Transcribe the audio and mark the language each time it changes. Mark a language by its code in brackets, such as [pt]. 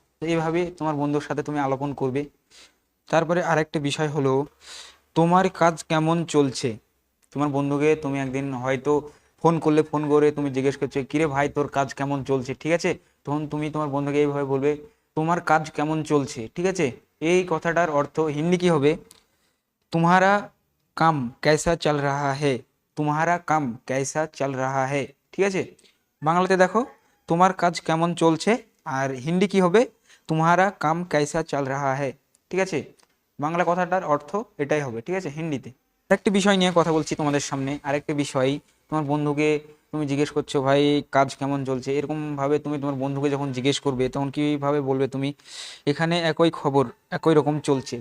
[bn] তো এইভাবে তোমার বন্ধুর সাথে তুমি আলাপন করবে। তারপরে আরেকটা বিষয় হলো, তোমার কাজ কেমন চলছে? তোমার বন্ধুকে তুমি একদিন হয়তো ফোন করলে, ফোন করে তুমি জিজ্ঞেস করছো, কিরে ভাই তোর কাজ কেমন চলছে, ঠিক আছে? তখন তুমি তোমার বন্ধুকে এইভাবে বলবে, তোমার কাজ কেমন চলছে, ঠিক আছে? এই কথাটার অর্থ হিন্দি কি হবে? [hi] तुम्हारा काम कैसा चल रहा है। तुम्हारा काम कैसा चल रहा है। [bn] ঠিক আছে? বাংলাতে দেখো, তোমার কাজ কেমন চলছে, আর হিন্দি কি হবে, [hi] তোমারা কাম कैसा चल रहा है। [bn] ঠিক আছে, বাংলা কথাটার অর্থ এটাই হবে, ঠিক আছে, হিন্দিতে। আরেকটি বিষয় নিয়ে কথা বলছি তোমাদের সামনে। আরেকটি বিষয়, তোমার বন্ধুকে তুমি জিজ্ঞেস করছো ভাই কাজ কেমন চলছে, এরকম ভাবে তুমি তোমার বন্ধুকে যখন জিজ্ঞেস করবে তখন কিভাবে বলবে তুমি, এখানে একই খবর একই রকম চলছে।